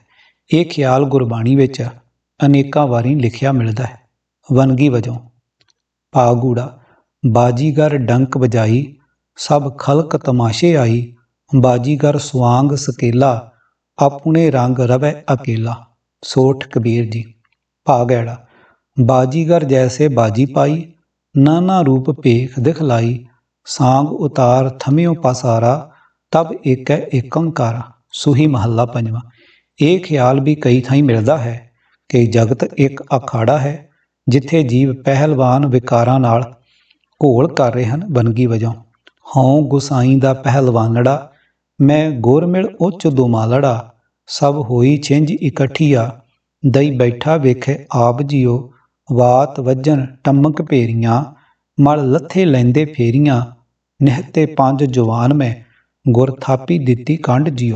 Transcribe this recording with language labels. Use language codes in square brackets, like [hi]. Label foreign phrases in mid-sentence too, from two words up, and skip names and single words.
[pa] ਇਹ ਖਿਆਲ ਗੁਰਬਾਣੀ ਵਿੱਚ ਅਨੇਕਾਂ ਵਾਰੀ ਲਿਖਿਆ ਮਿਲਦਾ ਹੈ। ਵੰਨਗੀ ਵਜੋਂ ਭਾਗੂੜਾ। ਬਾਜੀਗਰ ਡੰਕ ਵਜਾਈ, ਸਭ ਖਲਕ ਤਮਾਸ਼ੇ ਆਈ। ਬਾਜੀਗਰ ਸੁਆਂਗ ਸਕੇਲਾ, ਆਪਣੇ ਰੰਗ ਰਵੈ ਅਕੇਲਾ। ਸੋਠ ਕਬੀਰ ਜੀ। ਭਾਗੈੜਾ ਬਾਜੀਗਰ ਜੈਸੇ ਬਾਜੀ ਪਾਈ, ਨਾਨਾ ਰੂਪ ਪੇਖ ਦਿਖਲਾਈ, ਸਾਂਗ ਉਤਾਰ ਥਮਿਓ ਪਸਾਰਾ, ਤਬ ਏਕ ਏਕੰਕਾਰ। ਸੂਹੀ ਮਹੱਲਾ ਪੰਜਵਾਂ। ਇਹ ਖਿਆਲ ਵੀ ਕਈ ਥਾਈਂ ਮਿਲਦਾ ਹੈ ਕਿ ਜਗਤ ਇੱਕ ਅਖਾੜਾ ਹੈ ਜਿੱਥੇ ਜੀਵ ਪਹਿਲਵਾਨ ਵਿਕਾਰਾਂ ਨਾਲ ਘੋਲ ਕਰ ਰਹੇ ਹਨ ਵੰਨਗੀ ਵਜੋਂ। ਹਉ ਗੁਸਾਈ ਦਾ ਪਹਿਲਵਾਨੜਾ, ਮੈਂ ਗੁਰਮਿਲ ਉੱਚ ਦੁਮਾਲੜਾ, ਸਭ ਹੋਈ ਛਿੰਝ ਇਕੱਠੀਆ, ਦਈ ਬੈਠਾ ਵੇਖੇ ਆਪ ਜੀਓ, ਵਾਤ ਵੱਜਣ ਟੰਮਕ ਭੇਰੀਆਂ, ਮਲ ਲੱਥੇ ਲੈਂਦੇ ਫੇਰੀਆਂ, ਨਿਹਤੇ ਪੰਜ ਜਵਾਨ ਮੈਂ, ਗੁਰ ਥਾਪੀ ਦਿੱਤੀ ਕੰਡ ਜੀਓ।